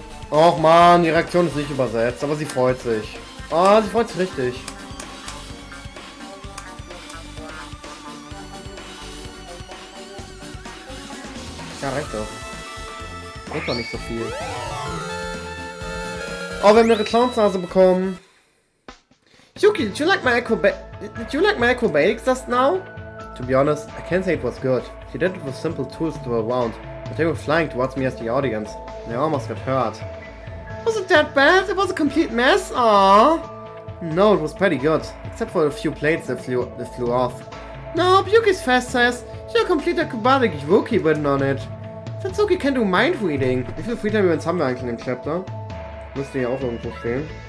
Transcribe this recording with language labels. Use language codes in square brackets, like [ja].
[de] Och man, die Reaktion ist nicht übersetzt, aber sie freut sich. Oh, sie freut sich richtig. Ja, reicht doch. Reicht doch nicht so viel. Oh, wir haben eine Clownsnase bekommen. [en] Yuki, did you like my acrobatics just now? To be honest, I can't say it was good. She did it with simple tools to her round, but they were flying towards me as the audience. They almost got hurt. Was it that bad? It was a complete mess? Aww. No, it was pretty good, except for a few plates that flew off. No, Yuki's fast says, you're a complete acrobatic rookie written on it. Satsuki can do mind reading. [de] Wie viele Freetime Events haben wir eigentlich in dem Chapter? Müsste hier auch irgendwo stehen.